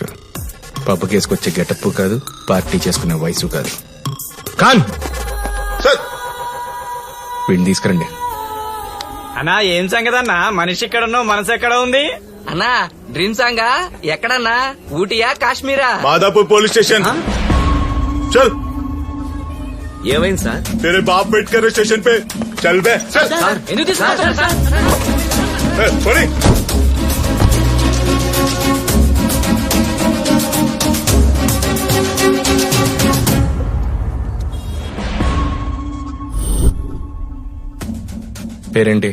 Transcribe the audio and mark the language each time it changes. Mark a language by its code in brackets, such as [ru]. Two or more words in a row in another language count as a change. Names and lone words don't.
[te] పబ్బు కేసుకొచ్చే గెటప్ కాదు, పార్టీ చేసుకునే వయసు కాదు. ఖాన్ సార్, వీడిని తీసుకురండి. అన్నా ఏం సంగతి అన్నా? మనిషి ఎక్కడ ఉన్నావు, మనసు ఎక్కడ ఉంది? అన్నా [en] dream song [te] ఎక్కడన్నా? ఊటీయా కాశ్మీరా? [hi] माधापुर पुलिस स्टेशन चल। [te] ఏమైంది సార్? [hi] तेरे बाप वेट कर रहे स्टेशन पे, चल बे। [te] ఎందుకు తీసుకున్నారు సార్? [hi] पड़ी [te] పేరేంటి?